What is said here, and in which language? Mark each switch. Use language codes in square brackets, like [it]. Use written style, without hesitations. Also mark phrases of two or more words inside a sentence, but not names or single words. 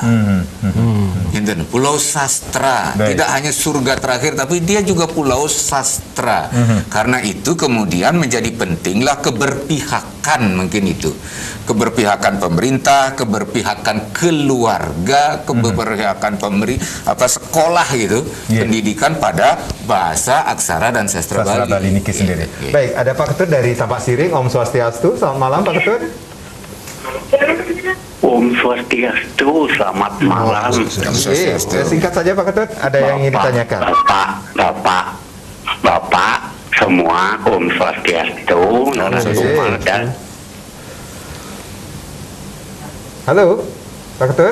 [id] Pulau sastra, tidak hanya surga terakhir, tapi dia juga pulau sastra. Karena itu kemudian menjadi pentinglah keberpihakan, mungkin itu keberpihakan pemerintah, keberpihakan keluarga, keberpihakan sekolah gitu, pendidikan pada bahasa, aksara dan sastra Bali niki sendiri. Baik, ada Pak Ketut dari Tampak Siring. [ban] Om Swastiastu, [id] selamat malam Pak Ketut. [ban] Om Swastiastu, [id] selamat malam. Singkat saja Pak Ketut, ada yang ingin ditanyakan. Bapak semua, [ban] Om Swastiastu, [id] dan halo, Pak Ketut.